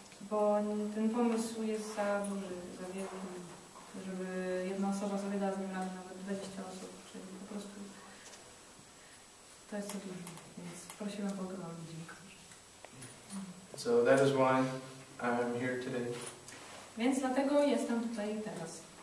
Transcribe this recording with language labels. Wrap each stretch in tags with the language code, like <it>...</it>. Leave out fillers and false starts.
<pl>Bo ten pomysł jest za duży, za wielki, żeby jedna osoba sobie dała z nim radę, nawet 20 osób, czyli po prostu to jest za dużo, więc prosiłem Boga o ludzi.</pl> <en>So that is why I'm here today.</en> <pl>Więc dlatego jestem tutaj teraz.</pl>